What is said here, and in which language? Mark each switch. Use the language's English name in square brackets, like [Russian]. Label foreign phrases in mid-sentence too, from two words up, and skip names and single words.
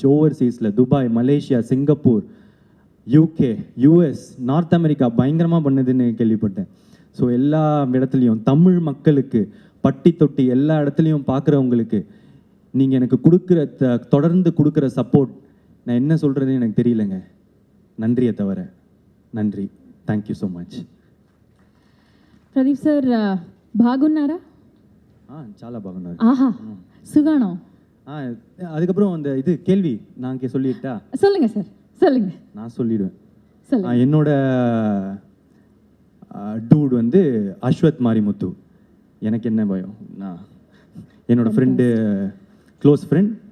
[Tamil] ஓவர்சீஸில் துபாய், மலேசியா, சிங்கப்பூர், UK, US, நார்த் அமெரிக்கா பயங்கரமாக பண்ணுதுன்னு கேள்விப்பட்டேன். ஸோ எல்லா இடத்துலையும் தமிழ் மக்களுக்கு பட்டி தொட்டி எல்லா இடத்துலையும் பார்க்குறவங்களுக்கு நீங்கள் எனக்கு கொடுக்குற தொடர்ந்து கொடுக்குற சப்போர்ட் நான் என்ன சொல்கிறதுன்னு எனக்கு தெரியலங்க. நன்றியை தவிர நன்றி. [English] Thank you so much. [Telugu] ప్రదీప్ సార్ బాగున్నారా? చాలా బాగున్నారు. ఆహా సుగాణం. [Tamil] அதுக்கப்புறம் அந்த இது கேள்வி நான் சொல்லிட்டா? சொல்லுங்க சார் சொல்லுங்க. நான் சொல்லிடுவேன். என்னோட டூட் வந்து அஸ்வத் மாரிமுத்து. எனக்கு என்ன பயம், நான் என்னோட ஃப்ரெண்டு, [English] close friend.